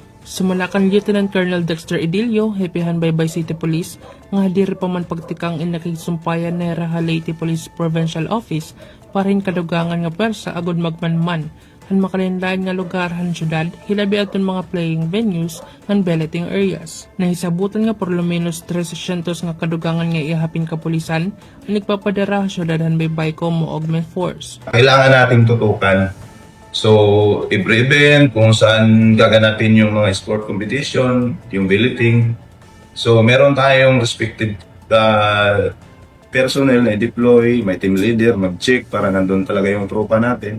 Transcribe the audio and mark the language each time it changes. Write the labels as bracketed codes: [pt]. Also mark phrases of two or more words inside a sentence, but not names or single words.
[war] Sumalakan Lieutenant Colonel Dexter Idilio, hepehan Baybay City Police, nga diri pa man pagtikang inakisumpayan na Raha Leyte Police Provincial Office para hin kadugangan nga pwersa agud magmanman han makalinlain nga lugar han syudad hilabi aton mga [en] playing venues [war] han [en] balloting areas. [war] Nahisabutan nga [es] por lo menos [war] 300 nga kadugangan nga ihapin kapulisan ang nagpapadara sa syudad han Baybay como [en] augment force. [tl] Kailangan nating tutukan. So, [en] every event, [tl] kung saan gaganapin yung mga [en] sport competition, [tl] yung billeting. So, meron tayong [en] respective personnel [tl] na i-deploy, may [en] team leader, [tl] mag-check para nandun talaga yung tropa natin.